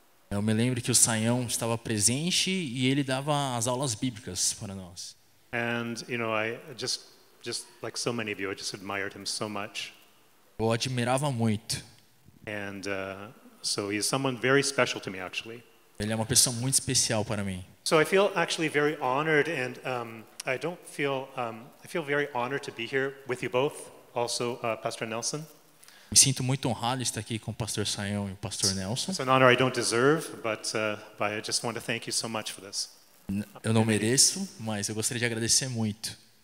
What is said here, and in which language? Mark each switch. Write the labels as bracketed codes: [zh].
[pt] Eu me lembro que o Sayão estava presente e ele dava as aulas bíblicas para nós. [en] And I just like so many of you, I just admired him so much. [pt] Eu admirava muito. [en] And so he's someone very special to me, actually. [pt] Ele é uma pessoa muito especial para mim. [en] So I feel actually very honored, and I feel very honored to be here with you both. Also, Pastor Nelson. [pt] Me sinto muito honrado de estar aqui com o pastor Sayão e o pastor Nelson. [en] It's an honor I don't deserve, but I just want to thank you so much for this. [pt] Eu não mereço, mas eu gostaria de agradecer muito.